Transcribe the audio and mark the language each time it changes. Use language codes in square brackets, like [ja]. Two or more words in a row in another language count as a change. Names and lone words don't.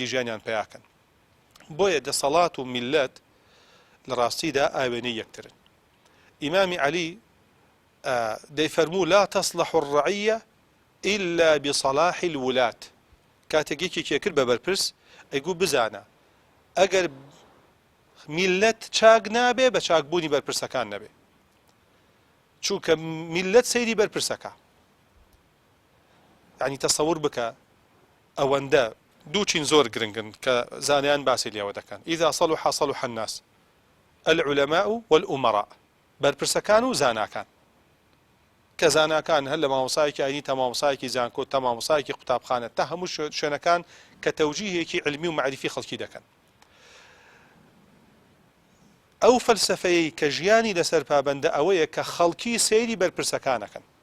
[ckb] ژیانیان پێیاکەن بۆیە دەسەڵات و میلەت لە ڕاستیدا ئاوێنەی یەکترن ئیمامی عەلی دەیفەرموو [ar] لا تەصلح الرەعیە إلا بصلاح الولاة [ckb] کاتێک یەکێکێ کرد بە بەرپرس ئەیگوو بزانە ئەگەر میلەت چاک نابێ بە چاکبوونی بەرپرسەکان نەبێ چونکە میلەت سەیری بەرپرسەکە ینی تەسەور بکە ئەوەندە دووچین زۆر گرنگن کە زانیان باسی لێوە دەکەن [ar] ئیذا صلح صلح الناس العلماء والأمراء [ckb] بەرپرسەکان و زاناکان کە زاناکان هەر لە مامۆسایەکی ئاینی تا مامۆسایەکی زانکۆ تا مامۆسایەکی قوتابخانە تا هەموو شوێنەکان کە تەوجیهێکی علمی و معرفی خەڵکی دەکەن ئەو فەلسەفەیەی کە ژیانی لەسەر پابەندە ئەوەیە کە خەڵکی سەیری بەرپرسەکانەکەن